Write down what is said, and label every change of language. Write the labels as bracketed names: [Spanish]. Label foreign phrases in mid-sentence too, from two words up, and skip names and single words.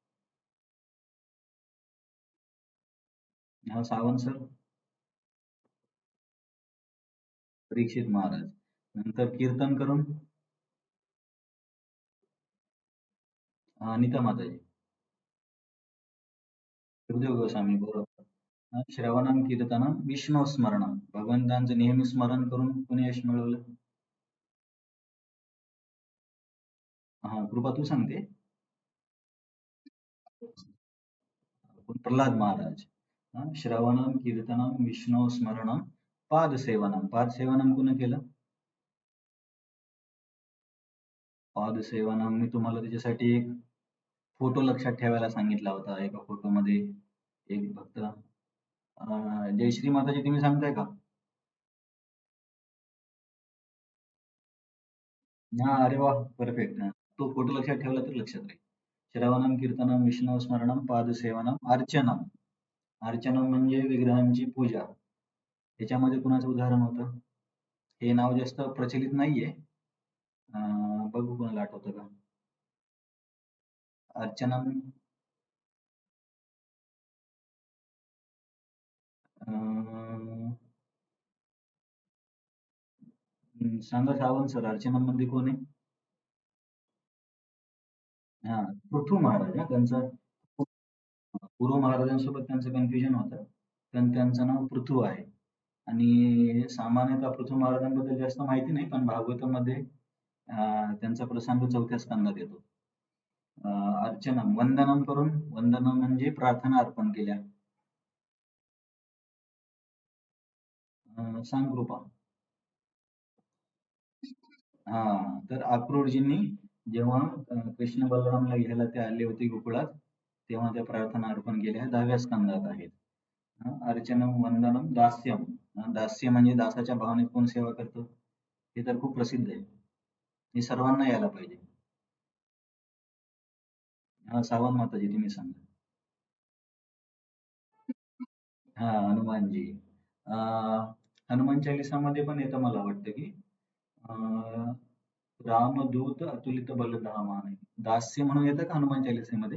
[Marathi] हा, सावंत सर. परीक्षित महाराज. नंतर कीर्तन करून अनिता माताजी. सुखदेव गोस्वामी, बरोबर. [Sanskrit] श्रवणम कीर्तनम विष्णू स्मरणम. [Marathi] भगवंतांचं नेहमी स्मरण करून कुणी यश मिळवलं? हा, कृपा तू सांगते. प्रल्हाद महाराज. [Sanskrit] श्रवणम कीर्तनम विष्णू स्मरणम पादसेवनम. [Marathi] पादसेवनम कुणी केलं? पादसेवनम मी तुम्हाला त्याच्यासाठी एक फोटो लक्षात ठेवायला सांगितला होता. एका फोटोमध्ये एक भक्त जयश्री माताजी तुम्ही सांगताय का? हा, अरे वा, परफेक्ट. तो फोटो लक्षात ठेवला तर लक्षात राहील. [Sanskrit] श्रवणम कीर्तनम विष्णू स्मरणम पादसेवनम अर्चनम. [Marathi] अर्चनम म्हणजे विग्रहांची पूजा. त्याच्यामध्ये कुणाचं उदाहरण होतं? हे नाव जास्त प्रचलित नाहीये. बघू कोणाला आठवतं का? अर्चनम. अं, सांगा सावंत सर, अर्चनम मध्ये कोण आहे? हा, पृथू महाराज. त्यांचं पूर्व महाराजांसोबत त्यांचं कन्फ्युजन होतं, पण त्यांचं नाव पृथू आहे. आणि सामान्यतः पृथू महाराजांबद्दल जास्त माहिती नाही, पण भागवतामध्ये त्यांचा प्रसंग 4थ्या स्कंदात येतो. अर्चनम, वंदनम करून. वंदनम म्हणजे प्रार्थना अर्पण केल्या. सांग कृपा. हा, तर अक्रूरजींनी जेव्हा कृष्ण बलरामला घ्यायला ते आले होते गोकुळात, तेव्हा त्या प्रार्थना अर्पण केल्या 10व्या स्कंदात आहेत. [Sanskrit] अर्चनम वंदनम दास्यम. [Marathi] दास्य म्हणजे दासाच्या भावनेत कोण सेवा करतं, हे तर खूप प्रसिद्ध आहे. हे सर्वांना यायला पाहिजे. सावंत माताजी तुम्ही सांगा. हा, हनुमानजी. हनुमान चालिसामध्ये पण येतं मला वाटतं की अं, [Awadhi] रामदूत अतुलित बलधामा [Marathi] नाही, दास्य म्हणून येतं का हनुमान चालिसेमध्ये?